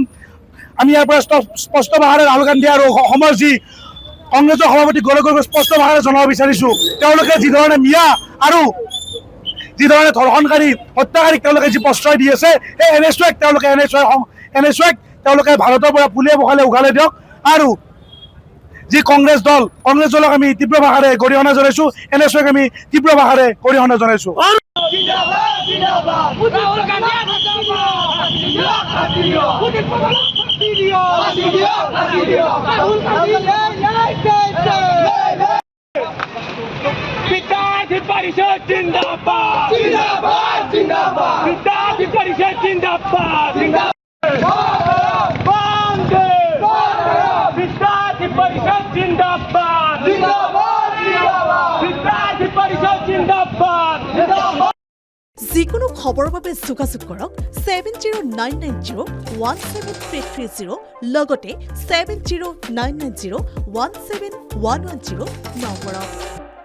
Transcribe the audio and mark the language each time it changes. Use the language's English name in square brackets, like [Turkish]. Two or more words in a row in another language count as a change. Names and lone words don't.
[Assamese] আমি ইয়াৰ পৰা স্পষ্ট ভাষাৰে ৰাহুল গান্ধী আৰু অসমৰ যি কংগ্ৰেছৰ সভাপতি গৌৰৱ গগৈক স্পষ্ট ভাষাৰে জনাব বিচাৰিছোঁ, তেওঁলোকে যিধৰণে মিয়া আৰু যিধৰণে ধৰ্ষণকাৰী হত্যাকাৰীক তেওঁলোকে যি প্ৰশ্ৰয় দি আছে, সেই NSUক তেওঁলোকে ভাৰতৰ পৰা পুলিয়ে পখালে উঘালি দিয়ক। আৰু যি কংগ্ৰেছ দলক আমি তীব্ৰ ভাষাৰে গৰিহণা জনাইছোঁ, NSUক আমি তীব্ৰ ভাষাৰে গৰিহণা জনাইছোঁ। [Hindi] विद्यार्थी परिषद जिंदाबाद जिंदाबाद जिंदाबाद विद्यार्थी परिषद जिंदाबाद जिंदाबाद विद्यार्थी परिषद जिंदाबाद जिंदाबाद विद्यार्थी परिषद जिंदाबाद जिंदाबाद। [Assamese] যিকোনো খবৰৰ বাবে যোগাযোগ কৰক 7099017330 লগতে 7099017110 নম্বৰত।